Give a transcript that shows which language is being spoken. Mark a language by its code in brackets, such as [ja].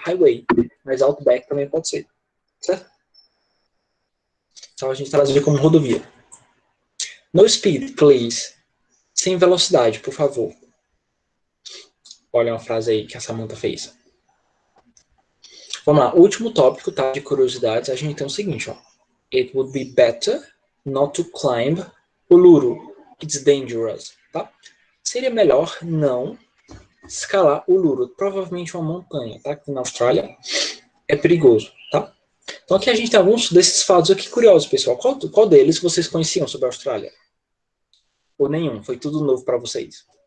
[pt] Highway, mas Outback também pode ser, certo? Então a gente traduz como rodovia. [en] No speed, please. [pt] Sem velocidade, por favor. Olha uma frase aí que a Samantha fez. Vamos lá, último tópico, tá, de curiosidades, a gente tem o seguinte, ó. [en] It would be better not to climb Uluru. It's dangerous, [pt] tá? Seria melhor não escalar Uluru, provavelmente uma montanha, tá? Que na Austrália é perigoso, tá? Então aqui a gente tem alguns desses fatos aqui curiosos, pessoal. Qual deles vocês conheciam sobre a Austrália? Ou nenhum? Foi tudo novo para vocês?